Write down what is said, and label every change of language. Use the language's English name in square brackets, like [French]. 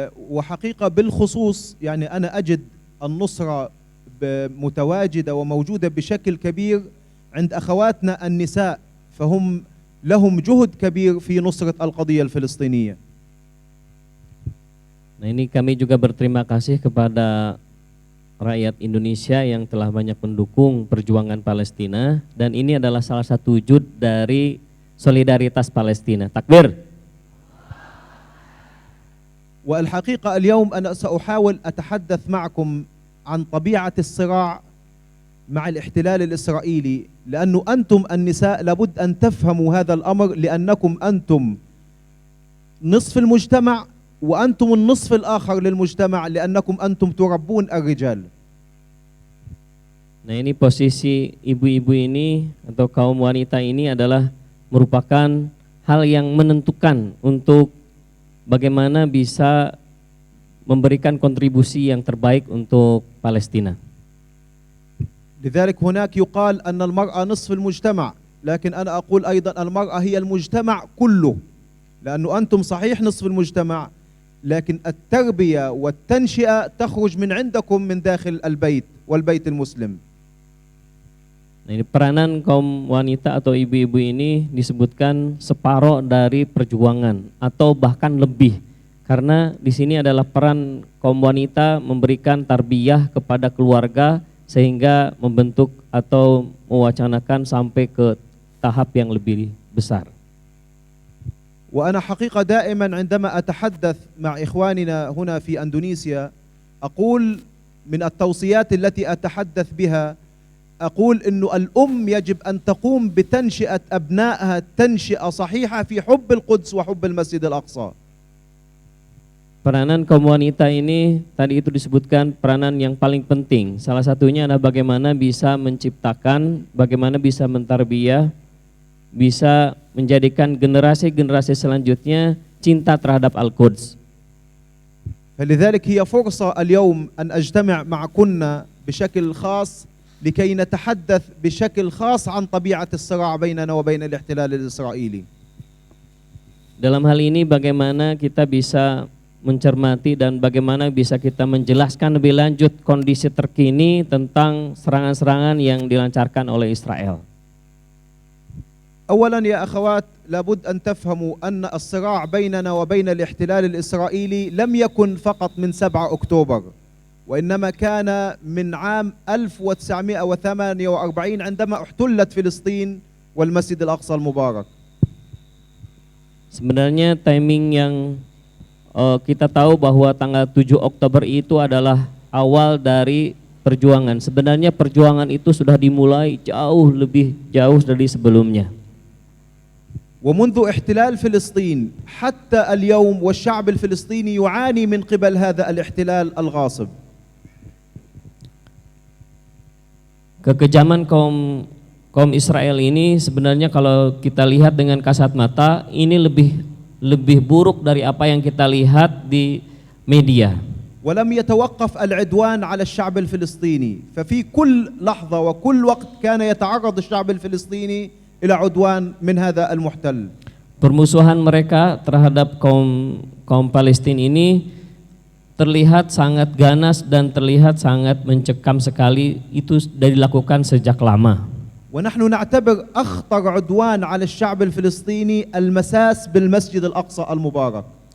[Arabic] وحقيقة بالخصوص يعني أنا أجد النصرة متواجدة وموجودة بشكل كبير عند أخواتنا النساء، فهم لهم جهد كبير في نصرة القضية الفلسطينية. [Indonesian] Nah, ini kami juga berterima kasih kepada rakyat Indonesia yang telah banyak mendukung perjuangan Palestina, dan ini adalah salah satu wujud dari solidaritas Palestina. [Arabic] Takbir. والحقيقة اليوم أنا سأحاول أتحدث معكم عن طبيعة الصراع مع الاحتلال الإسرائيلي، لأنه أنتم النساء لابد أن تفهموا هذا الأمر، لأنكم أنتم نصف المجتمع وأنتم النصف الآخر للمجتمع، لأنكم أنتم تربون الرجال. [Indonesian] Nah, ini posisi ibu-ibu ini atau kaum wanita ini adalah merupakan hal yang menentukan untuk bagaimana bisa memberikan kontribusi yang terbaik untuk Palestina. [Arabic] لذلك هناك يقال أن المرأة نصف المجتمع، لكن أنا أقول أيضا المرأة هي المجتمع كله، لأنه أنتم صحيح نصف المجتمع، لكن التربية والتنشئة تخرج من عندكم من داخل البيت والبيت المسلم. [Indonesian] Nah, ini peranan kaum wanita atau ibu-ibu ini disebutkan separuh dari perjuangan atau bahkan lebih, karena di sini adalah peran kaum wanita memberikan tarbiyah kepada keluarga sehingga membentuk atau mewacanakan sampai ke tahap yang lebih besar. [Arabic] وأنا حقيقة دائما عندما أتحدث مع إخواننا هنا في أندونيسيا أقول من التوصيات التي أتحدث بها أقول إنه الأم يجب أن تقوم بتنشئة أبنائها تنشئة صحيحة في حب القدس وحب المسجد الأقصى. [Indonesian] Peranan kaum wanita ini tadi itu disebutkan peranan yang paling penting. Salah satunya adalah bagaimana bisa menciptakan, bagaimana bisa mentarbiyah, bisa menjadikan generasi-generasi selanjutnya cinta terhadap Al-Quds. [Arabic] فلذلك هي فرصة اليوم أن أجتمع معكن بشكل خاص لكي نتحدث بشكل خاص عن طبيعة الصراع بيننا وبين الاحتلال الإسرائيلي. [Indonesian] Dalam hal ini bagaimana kita bisa mencermati dan bagaimana bisa kita menjelaskan lebih lanjut kondisi terkini tentang serangan-serangan yang dilancarkan oleh Israel. [Arabic] أولا يا أخوات لابد أن تفهموا أن الصراع بيننا وبين الاحتلال الإسرائيلي لم يكن فقط من 7 أكتوبر وإنما كان من عام 1948 عندما احتلت فلسطين والمسجد الأقصى المبارك. [Indonesian] Sebenarnya timing yang kita tahu bahwa tanggal 7 Oktober itu adalah awal dari perjuangan. Sebenarnya perjuangan itu sudah dimulai lebih jauh dari sebelumnya. [Arabic] ومنذ احتلال فلسطين حتى اليوم والشعب الفلسطيني يعاني من قبل هذا الاحتلال الغاصب. [Indonesian] Kekejaman kaum Israel ini sebenarnya kalau kita lihat dengan kasat mata ini lebih buruk dari apa yang kita lihat di media. [Arabic] ولم يتوقف العدوان على الشعب الفلسطيني ففي كل لحظة وكل وقت كان يتعرض الشعب الفلسطيني إلى عدوان من هذا المحتل. [Indonesian] Permusuhan mereka terhadap kaum Palestina ini terlihat sangat ganas dan terlihat sangat mencekam sekali, itu sudah dilakukan sejak lama. [Arabic] ونحن نعتبر أخطر عدوان على الشعب الفلسطيني المساس بالمسجد الأقصى المبارك.